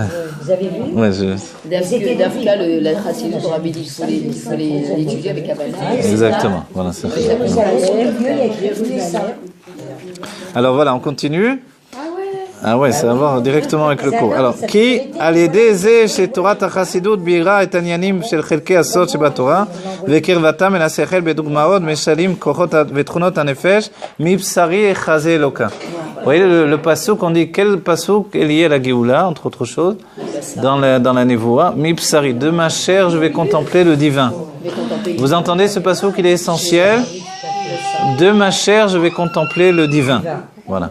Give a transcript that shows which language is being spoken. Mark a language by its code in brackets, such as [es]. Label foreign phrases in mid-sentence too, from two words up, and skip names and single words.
[fr] Vous avez vu? Ouais, D'Afka, la chassidut pour Rabbi dit qu'il faut l'étudier avec Kabbalah. Exactement. Voilà, ça. Alors voilà, on continue. Ah ouais, ça va voir directement avec le cours. Alors, qui [he] על ידי זה שתורת החסידות בירה את העניינים של חלקי הסוד שבתורה וקרבתם אל השכל בדוגמאות משלים כוחות ותכונות הנפש מבשרי אחזה אלוקה. [fr] Vous voyez le passouk, on dit quel passouk est lié à la Géoula, entre autres choses, dans la Nevoa, Mipsari, de ma chair je vais contempler le divin. Vous entendez ce passouk, il est essentiel. De ma chair je vais contempler le divin. Voilà.